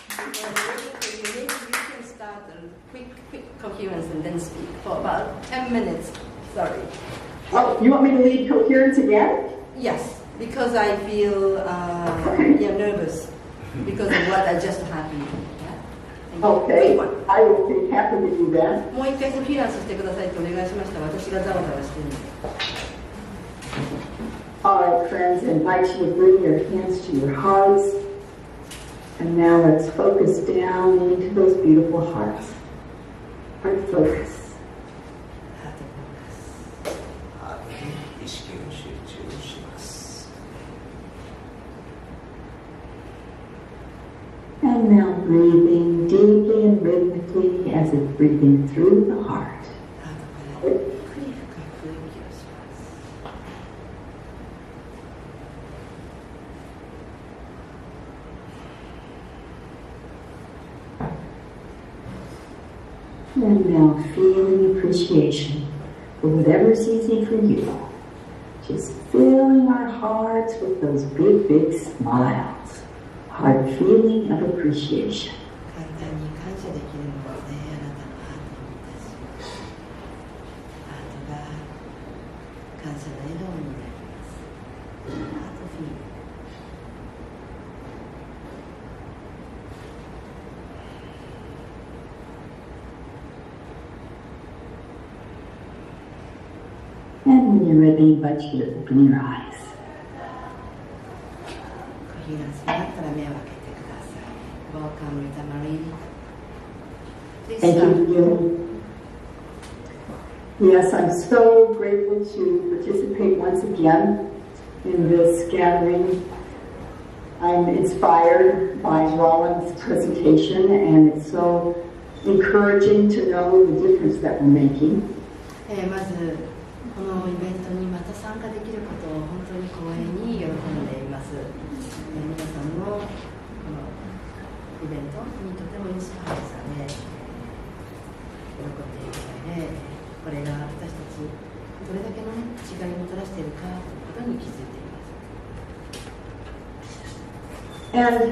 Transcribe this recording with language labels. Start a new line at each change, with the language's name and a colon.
English: Maybe you can start a quick coherence and then speak for about 10 minutes. Sorry. Oh, you want me to lead coherence again? Yes. Because I feel nervous because of what I just happened. Yeah? Okay, I will be happy to do that.
Japanese: もう一回コヒランスしてくださいとお願いしました。私がざわざわしてるので。
English: All right, friends, I invite you to bring your hands to your hearts. And now let's focus down into those beautiful hearts. Heart focus.
Japanese: 意識を集中します。
English: And now breathing deeply and rhythmically as if breathing through the heart. And now feeling appreciation for whatever's easy for you. Just filling our hearts with those big, big smiles. Heart feeling of appreciation.
Japanese: 簡単に感謝できるのですね。あなたのハートに対するハートが感謝の笑顔になります。ハートフィール。
English: And when you're ready, I invite you to open your eyes.
Japanese: コヒランスになったら目を開けてください。
English: Welcome, Rita Marie. Please Thank start. you. Yes, I'm so grateful to participate once again in this gathering. I'm inspired by Roland's presentation, and it's so encouraging to know the difference that we're making.
Japanese: まずこのイベントにまた参加できることを本当に光栄に喜んでいます。皆さんのこのイベントにとてもインスパイアされ、喜んでいるので、これが私たちどれだけの、違いをもたらしているかということに気づいています。